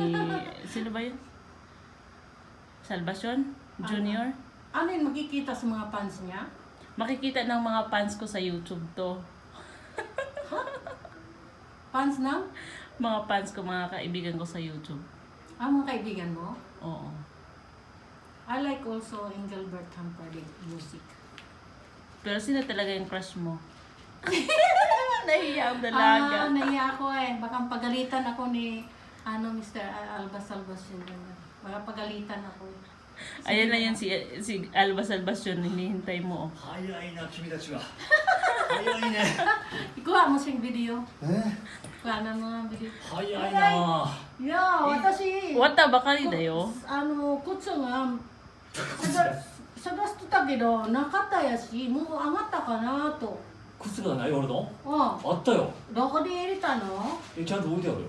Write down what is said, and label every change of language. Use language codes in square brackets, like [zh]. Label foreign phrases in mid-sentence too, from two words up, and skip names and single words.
[tl] Sino ba yun? Salvacion? Junior? Ano yung makikita sa mga fans niya? Makikita ng mga fans ko sa YouTube to. Fans ng? Mga fans ko, mga kaibigan ko sa YouTube. Mga kaibigan mo? Oo. [en] I like also Engelbert Humperdinck music. [tl] Pero sino talaga yung crush mo? Nahiya Nahiya ang dalaga. Naiya ako eh. Baka pagalitan ako ni Mr. Albas yun. Baka pagalitan ako. Ayan na yan si Albas yun, hinihintay mo. [ja] 早いな君たちは早いね [tl] Ikuha mo siyang video. Kuha na mo ang video. [ja] 早いな私、 Wata ba kali dayo? 靴が探してたけど、なかったやし、もう上がったかなと。靴がない俺のうん。あったよどこで入れたの？ちゃんと置いてあるよ